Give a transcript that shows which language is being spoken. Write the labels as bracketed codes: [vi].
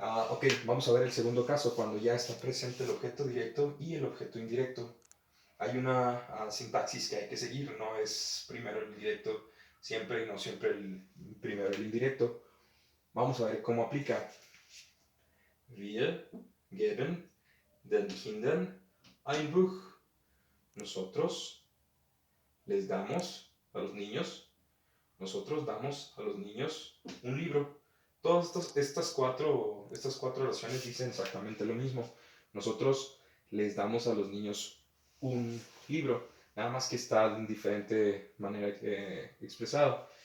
[es] Ok, vamos a ver el segundo caso, cuando ya está presente el objeto directo y el objeto indirecto. Hay una sintaxis que hay que seguir, no es primero el directo siempre y no siempre primero el indirecto. Vamos a ver cómo aplica. [de] Wir geben den Kindern ein Buch. [es] Nosotros les damos a los niños, nosotros damos a los niños un libro. Todas estas cuatro oraciones dicen exactamente lo mismo. Nosotros les damos a los niños un libro, nada más que está de diferente manera expresado.